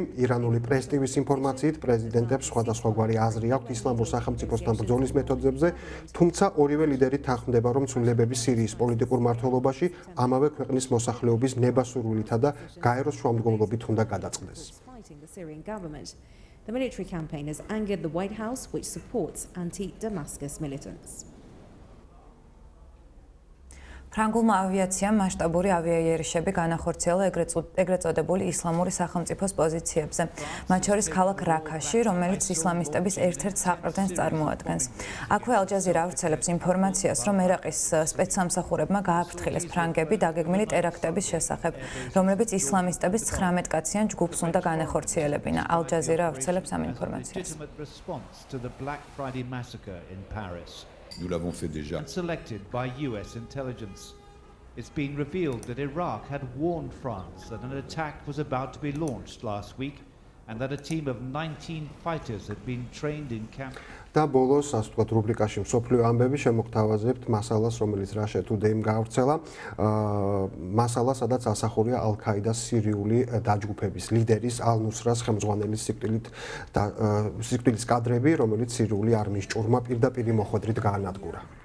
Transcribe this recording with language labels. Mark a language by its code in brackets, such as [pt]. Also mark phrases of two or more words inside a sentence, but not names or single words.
[ka] ირანული პრესტივის ინფორმაციით პრეზიდენტებს სხვადასხვაგვარი აზრი აქვთ ისლამურ სახელმწიფოსთან ბრძოლის მეთოდებზე, თუმცა ორივე ლიდერი თანხმდება, რომ ცვლილებები სირიის პოლიტიკურ მმართველობაში ამავე ქვეყნის მოსახლეობის ნებასურვილითა და გაეროს შუამდგომლობით უნდა გადაწყდეს. [en] The military campaign has angered the White House, which supports anti-Damascus militants. [ka] ფრანგულმა ავიაციამ მასშტაბური ავიაიერიშები განახორციელა ეგრეთ წოდებული ისლამური სახელმწიფოს პოზიციებზე, მათ შორის ქალაქ რაქაში, რომელიც ისლამისტების ერთ-ერთ საყრდენს წარმოადგენს. აქვე ალ-ჯაზირა ავრცელებს ინფორმაციას, რომ ერაყის სპეცსამსახურებმა გააფრთხილეს ფრანგები დაგეგმილი ტერაქტების შესახებ, რომლებიც ისლამისტების 19 კაციან ჯგუფს უნდა განეხორციელებინა. ალ-ჯაზირა ავრცელებს ამ ინფორმაციას. [fr] Nous l'avons fait déjà. [en] Selected by US intelligence. It's been revealed that Iraq had warned France that an attack was about to be launched last week and that a team of 19 fighters had been trained in camp. [ka] და ბოლოს, ასე ვთქვათ, რუბრიკაში მსოფლიო ამბები შემოგთავაზებთ მასალას, რომელიც Russia Today-მ გავრცელა. მასალა, სადაც ასახულია ალ-ქაიდას სირიული დაჯგუფების ლიდერის ალ-ნუსრას ხელმძღვანელის სიკვდილის კადრები, რომელიც სირიული არმიის ჭურმა პირდაპირი მოხვედრით გაანადგურა.